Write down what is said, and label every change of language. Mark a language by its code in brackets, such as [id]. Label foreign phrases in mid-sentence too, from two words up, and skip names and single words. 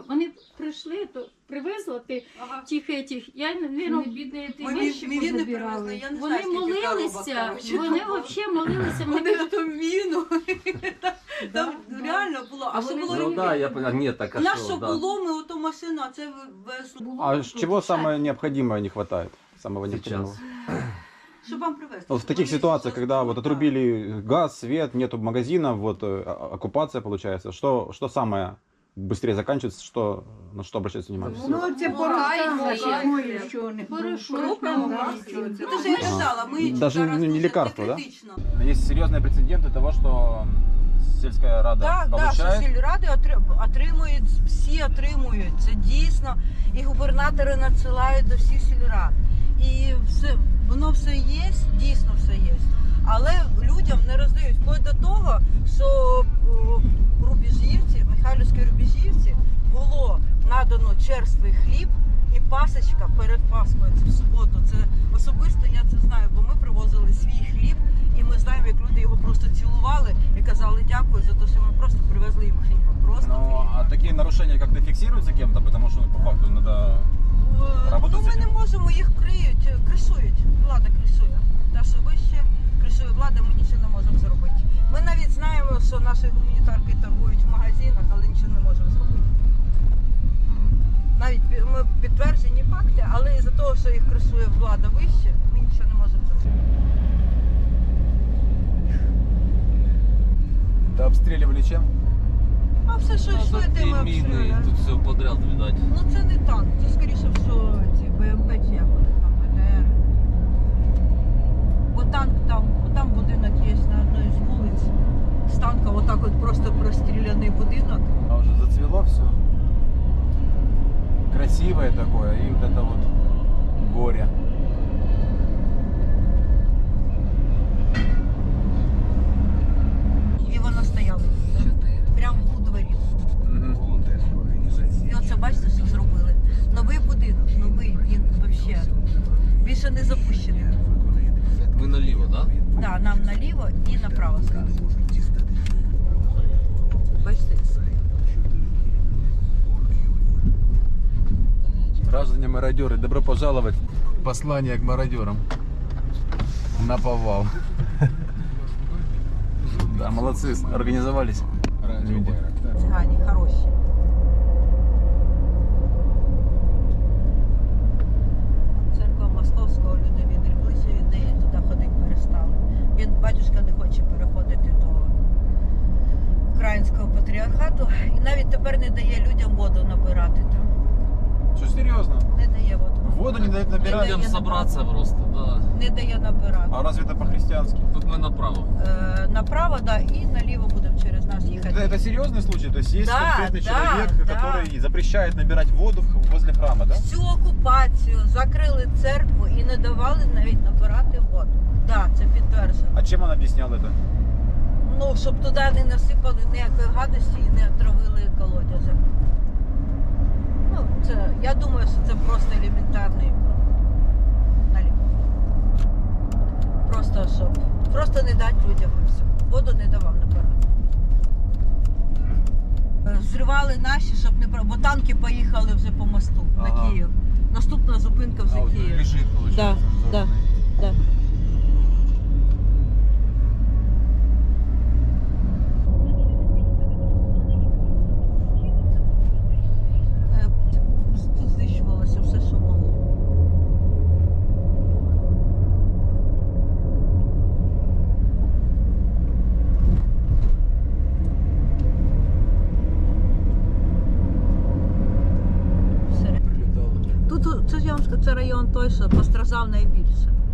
[uk] Вони прийшли, то привезли тих етих. Я, навірно, бідні, Ми міни привезли, я не вони знаю, скільки коробок, молилися, коротше. вони взагалі молилися. Вони на ту міну. Там реально було. А що було? [ru] Ну да, я понял. [uk] Ні, так а У нас що, що да. було, ми оту машину, а це везли. [ru] А чего самое необходимое не хватает? Самого Сейчас. необходимого? [uk] Щоб вам привезти. [ru] Вот в таких ситуациях, когда вот отрубили газ, свет, нету магазина, вот оккупация получается, что самое быстрее заканчивается, на что обращать внимание? [uk] Ну, це порошка, ой, що не Порошок, Ну, то ж я казала, ми [ru] Даже [uk] зараз не дуже [ru] лекарство, да? [uk] критично. [ru] Есть серьезные прецеденты того, что сельская рада [uk] Так, що [ru] получает. [uk] сільради отримують, всі отримують. Це дійсно. І губернатори надсилають до всіх сільрад. І все, воно все є, дійсно все є. Але людям не роздають. Вплоть до того, що в Рубіжівці, в Михайлівській Рубіжівці, було надано черствий хліб і пасочка перед Пасхою. Це в суботу. Це особисто я це знаю, бо ми привозили свій хліб, і ми знаємо, як люди його просто цілували і казали дякую за те, що ми просто привезли їм хліба. Просто Ну, хліб. [ru] а такие нарушения как-то фиксируются кем-то, потому что ну, по факту надо Работать [uk] Ну, з ми цим? не можемо, їх кришують. Влада кришує. Та, що вище, кришує влада, ми нічого не можемо зробити. Ми навіть знаємо, що наші гуманітарки торгують в магазинах, але нічого не можемо зробити. Навіть ми підтверджені факти, але із-за того, що їх кришує влада вище, ми нічого не можемо зробити. [ru] Да обстреливали чем? [uk] А все, що йшло, Тут тим ми і міни, обстріляли. [ru] тут все подряд, видать. [uk] Ну це не танк, це скоріше всього ці БМП чи як вони там, БТР. Бо танк там будинок є на одній з вулиць. З танка отак от просто простріляний будинок. [ru] А уже зацвело все. Красивое такое, и вот это вот горе. [uk] І воно стояло прямо у дворі. І оце бачите, що зробили. Новий будинок, новий, він взагалі більше не запущений. Ми наліво, так? Да? Так, нам наліво і направо зразу. Бачите? [ru] Граждане-мародеры, добро пожаловать. Послание к мародерам. На повал. Да, молодцы, организовались. [uk] Люди. Цигані хороші. Церква Московського, люди відреклися від неї, туди ходити перестали. Він, батюшка, не хоче переходити до українського патріархату і навіть тепер не дає людям воду набирати там. [ru] Что, серьезно? [uk] Не дає воду. [ru] Воду не дают набирать? [uk] Не Людям дає [ru] собраться [uk] набирати. [ru] просто, да. [uk] Не дає набирати. [ru] А разве это по-христиански? [uk] Тут ми направо. Направо, да, і наліво будемо через нас їхати. [ru] Это серьезный случай? То есть есть Да, конкретный да, человек, да. который запрещает набирать воду возле храма, да? [uk] Всю окупацію закрили церкву і не давали навіть набирати воду. Так, да, це підтверджено. [ru] А чем он объяснял это? [uk] Ну, щоб туди не насипали ніякої гадості і не отравили колодязі. Ну, це, я думаю, що це просто елементарний наліп. Просто щоб. Просто не дати людям і все. Воду не давав набирати. Зривали наші, щоб не бо танки поїхали вже по мосту на Ага. Київ. Наступна зупинка вже [ru] вот [uk] Київ. [ru] лежит, получается. Да, взорванный. да. [uk] Тут знищувалося все, що могло. Тут це ж я вам скажу, це район той, що постраждав найбільше.